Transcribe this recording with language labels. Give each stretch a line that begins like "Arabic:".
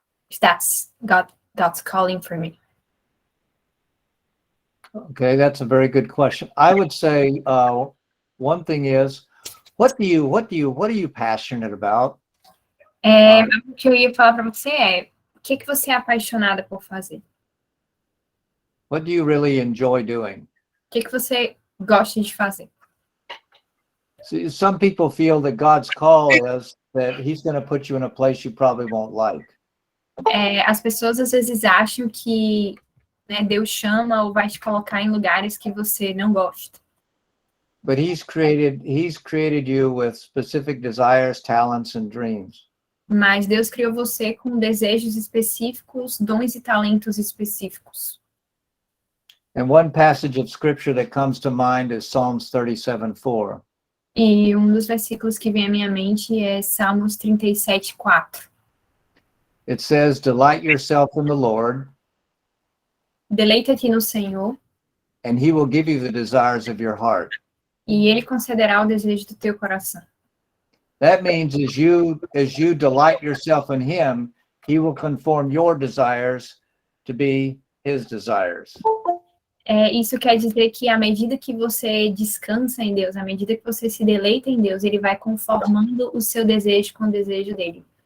English: If that's God's calling for me. Okay, that's a very good question. I would say one thing is, what are you passionate about?
Portuguese: O que eu ia falar para você é, o que você é apaixonada por fazer?
English: What do you really enjoy doing?
Portuguese: O que você gosta de fazer?
English: See, some people feel that God's call is that he's going to put you in a place you probably won't like.
Portuguese: As pessoas às vezes acham que, né, Deus chama ou vai te colocar em lugares que você não gosta.
English: But he's created you with specific desires, talents, and dreams.
Portuguese: Mas Deus criou você com desejos específicos, dons e talentos específicos.
English: And one passage of scripture that comes to mind is Psalms 37:4.
Portuguese: E um dos versículos que vem à minha mente é Salmos 37:4.
English: It says, "Delight yourself in the Lord,
Portuguese: Deleita-te no Senhor,
English: and he will give you the desires of your heart."
Portuguese: e Ele concederá o desejo do teu coração.
English: That means as you delight yourself in him, he will conform your desires to be his desires.
Portuguese: Isso quer dizer que à medida que você descansa em Deus, à medida que você se deleita em Deus, Ele vai conformando o seu desejo com o desejo dele.